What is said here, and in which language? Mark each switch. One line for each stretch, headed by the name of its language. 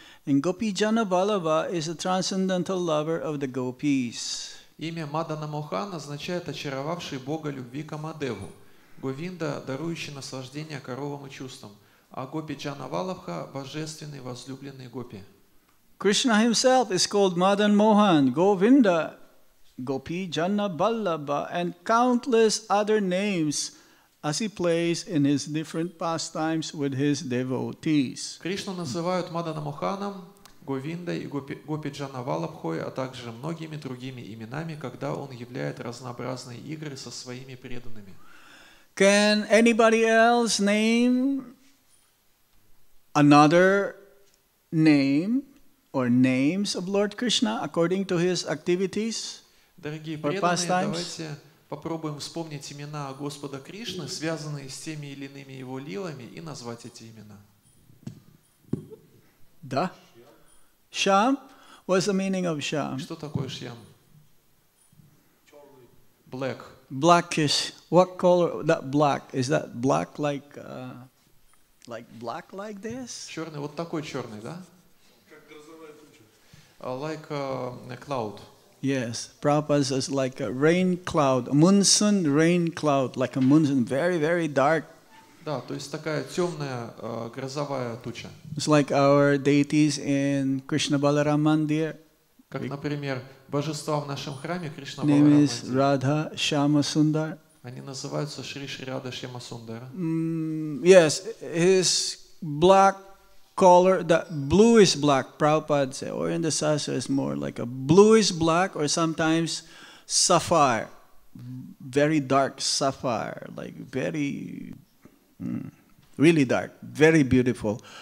English: And Gopi Jana Vallabha is a transcendental lover of the gopis.
Russian: Имя Мадана Мохан означает очаровавший Бога любви Камадеву, Говинда, дарующий наслаждение коровам и чувствам, а Гопи Джана Валабха – божественный возлюбленный Гопи.
English: Krishna himself is called Madan Mohan, Govinda, Gopi Jana Vallabha, and countless other names as he plays in his different pastimes with his devotees.
Russian: Кришну называют Мадана Моханом, Говиндой и Гопи Джана Валабхой, а также многими другими именами, когда он являет разнообразные игры со своими преданными.
English: Can anybody else name another name or names of Lord Krishna according to his activities?
Russian: Дорогие преданные, давайте попробуем вспомнить имена Господа Кришны, связанные с теми или иными его лилами, и назвать эти имена. Да. Sham?
English: What's the meaning of Sham?
Russian: Что такое Шьям?
English: Black. Blackish. What color? That black. Is that black like black like this?
Russian: Черный, вот такой черный, да?
English: Like a cloud. Yes, Prabhupada says like a rain cloud, a monsoon rain cloud, like a monsoon, very, very dark.
Russian: Да, то есть такая темная грозовая туча.
English: It's like our deities in Krishna Balaram Mandir.
Russian: Как, например, божества в нашем храме Кришна
English: Name
Russian: Баларам
English: is Radha Shama Sundar.
Russian: Они называются Шри Шри Рада Шьяма Сундара.
English: Yes, his black color, the bluish black, Prabhupada said, or in the Sastra is more like a bluish black or sometimes sapphire, very dark sapphire, like very, really dark, very beautiful.